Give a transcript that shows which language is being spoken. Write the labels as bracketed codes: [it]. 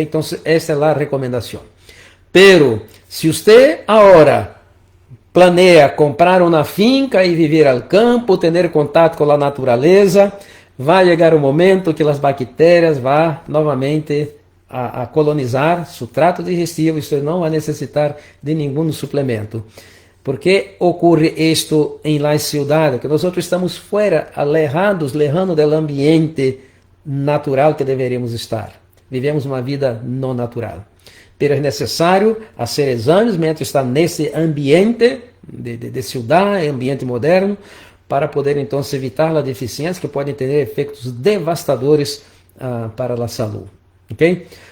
[pt] Então, essa é a recomendação. Pero, se você agora planeia comprar uma finca e viver ao campo, ter contato com a natureza, vai chegar o momento que as bactérias vão novamente a colonizar seu trato digestivo e você não vai necessitar de nenhum suplemento. [es] ¿Por qué ocurre esto en la ciudad? Que nosotros estamos fuera, lejos del ambiente natural que deveríamos estar. [pt] Vivemos uma vida não natural. Pero é necessário fazer exames [es] mientras [pt] está nesse ambiente de cidade, ambiente moderno, para poder então evitar as deficiências que podem ter efeitos devastadores para a saúde. ¿Ok?